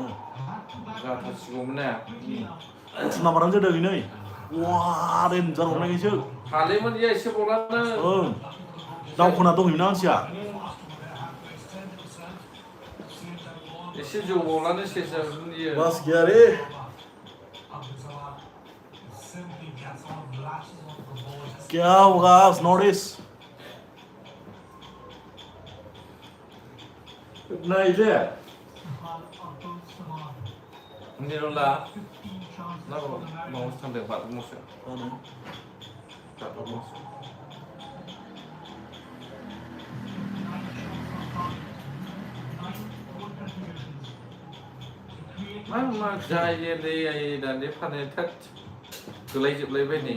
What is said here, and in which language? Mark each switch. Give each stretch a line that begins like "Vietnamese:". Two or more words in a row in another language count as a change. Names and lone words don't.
Bodo: जाथारसिगौमोन ने 18 नाम्बारानो जादों नै वा देन्जार हमनायसो हालेमोन इयो एसे बलानो ओं दावखोना दंहैयोना मानसिया एसे जौबावलानो सेसामोन इयो बास गैया
Hindi: रे क्या होगा नॉर्थ
Bodo: नायदे निरला नांगौ मावसो थांदों बाथरुमावसो मा जायो दै दानि फानो थाद गोलायजोबलायबाय नै